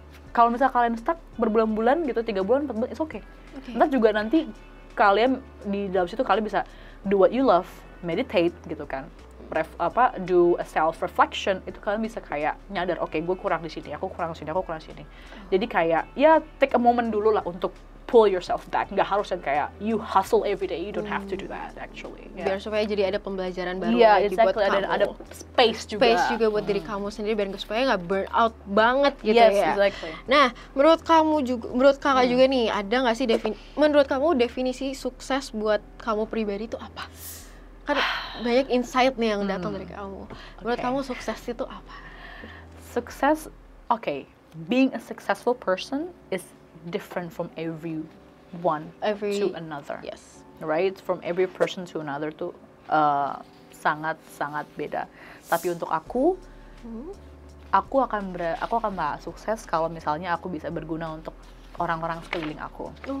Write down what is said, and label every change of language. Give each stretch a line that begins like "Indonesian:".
Indonesian: Kalau misalnya kalian stuck berbulan-bulan gitu, 3 bulan, 4 bulan,
English: it's okay.
Indonesian: Ntar juga nanti kalian di dalam situ kalian bisa
English: do what you love, meditate
Indonesian: gitu kan.
English: Do a self reflection,
Indonesian: itu kalian bisa kayak nyadar, gue kurang di sini, aku kurang di sini. Jadi kayak
English: take a moment
Indonesian: dulu lah untuk
English: pull yourself back.
Indonesian: Nggak harus yang kayak
English: you hustle every day. You don't have to do that actually.
Indonesian: Biar supaya jadi ada pembelajaran baru lagi buat kamu. Ada space juga buat diri kamu sendiri, biar supaya nggak burn out banget gitu ya.
English: Exactly.
Indonesian: Nah, menurut kakak juga nih, ada nggak sih menurut kamu definisi sukses buat kamu pribadi itu apa? Kan banyak insight nih yang datang dari kamu. Menurut kamu sukses itu apa?
English: Sukses, being a successful person is different from everyone to another. Yes. Right? From every person to another
Indonesian: tuh sangat beda. Tapi untuk aku akan bahas sukses kalau misalnya aku bisa berguna untuk orang-orang sekeliling aku.